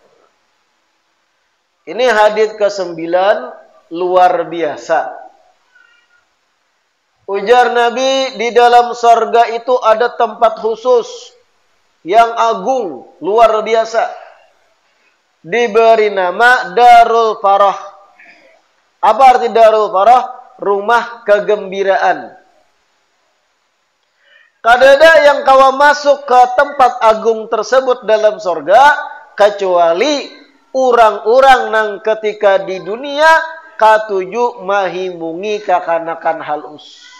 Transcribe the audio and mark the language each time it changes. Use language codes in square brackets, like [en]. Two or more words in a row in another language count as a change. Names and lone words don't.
[id] Ini hadits ke-9 luar biasa. Ujar Nabi, di dalam sorga itu ada tempat khusus yang agung, luar biasa. Diberi nama Darul Farah. Apa arti Darul Farah? Rumah kegembiraan. [bjn] Kadada yang kawa masuk ke tempat agung tersebut dalam sorga, kecuali orang-orang nang ketika di dunia katuju mahimungi kakanakan halus.